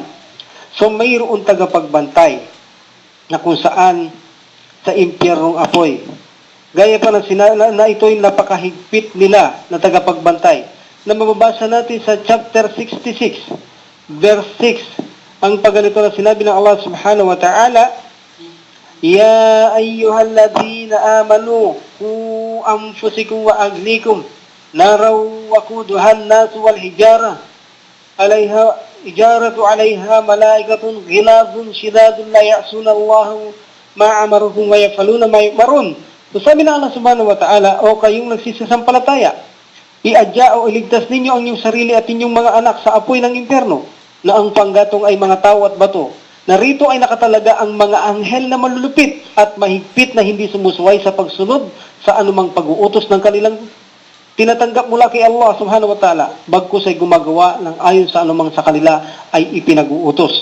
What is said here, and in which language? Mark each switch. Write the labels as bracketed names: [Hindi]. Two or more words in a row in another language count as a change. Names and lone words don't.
[Filipino] So mayroon tagapagbantay na kung saan sa impyernong apoy. Gaya pa na ito'y napakahigpit nila na tagapagbantay. Na mababasa natin sa [English] chapter 66, verse 6. [Filipino] Ang pagganito na sinabi ng [Arabic] الله سبحانه وتعالى يا أيها الذين آمنوا قوا أنفسكم وأهليكم نارا وقودها الناس والحجارة عليها ملائكة غلاظ شداد لا يعصون الله ما أمرهم ويفعلون ما يؤمرون. [Filipino] So sabi ng [Arabic] الله سبحانه وتعالى, [Filipino] o kayong nagsisasampalataya, iadya o iligtas ninyo ang inyong sarili at inyong mga anak sa apoy ng impyerno, na ang panggatong ay mga tao at bato. Narito ay nakatalaga ang mga anghel na malulupit at mahigpit na hindi sumusuway sa pagsunod sa anumang pag-uutos ng kanilang tinatanggap mula kay [Arabic] الله سبحانه وتعالى, [Filipino] bagkus ay gumagawa ng ayon sa anumang sa kanila ay ipinag-uutos.